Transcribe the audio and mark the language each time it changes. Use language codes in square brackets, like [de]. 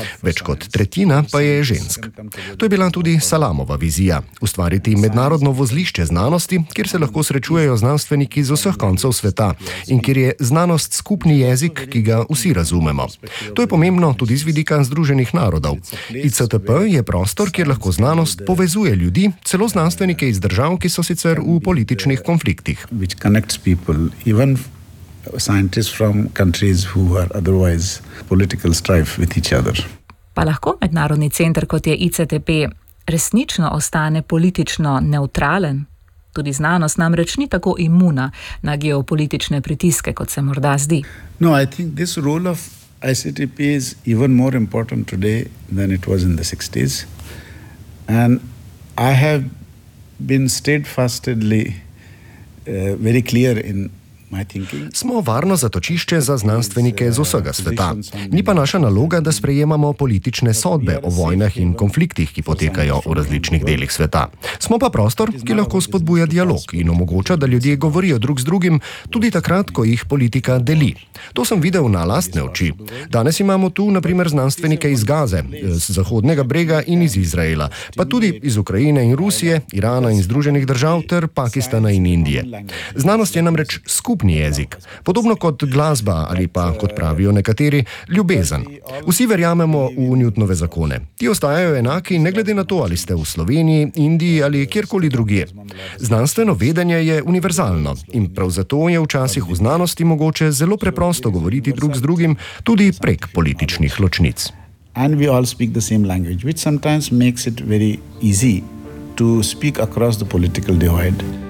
[sl] Več kot tretjina pa je žensk. To je bila tudi Salamova vizija, ustvariti mednarodno vozlišče znanosti, kjer se lahko srečujejo znanstveniki z vseh koncev sveta in kjer je znanost skupni jezik, ki ga vsi razumemo. To je pomembno tudi z vidika Združenih narodov. ICTP je prostor, kjer lahko znanost povezuje ljudi, celo znanstvenike iz držav, ki so sicer v političnih konfliktih. [en] Which connects people, even scientists from countries who are otherwise political strife with each other. [sl] Pa lahko mednarodni center, kot je ICTP, resnično ostane politično neutralen? Tudi znanost namreč ni tako imuna na geopolitične pritiske, kot se morda zdi. [en] No, I think this role of ICTP is even more important today than it was in the 60s. And I have been steadfastly very clear in [sl] Smo varno zatočišče za znanstvenike z vsega sveta. Ni pa naša naloga, da sprejemamo politične sodbe o vojnah in konfliktih, ki potekajo v različnih delih sveta. Smo pa prostor, ki lahko spodbuja dialog in omogoča, da ljudje govorijo drug z drugim, tudi takrat, ko jih politika deli. To sem videl na lastne oči. Danes imamo tu, na primer, znanstvenike iz Gaze, z Zahodnega brega in iz Izraela, pa tudi iz Ukrajine in Rusije, Irana in Združenih držav ter Pakistana in Indije. Znanost je namreč skupni jezik, podobno kot glasba ali pa, kot pravijo nekateri, ljubezen. Vsi verjamemo v Newtonove zakone. Ti ostajajo enaki, ne glede na to, ali ste v Sloveniji, Indiji ali kjerkoli drugje. Znanstveno vedenje je univerzalno in prav zato je včasih v znanosti mogoče zelo preprosto govoriti drug z drugim, tudi prek političnih ločnic. [en] And we all speak the same language, which sometimes makes it very easy to speak across the political divide.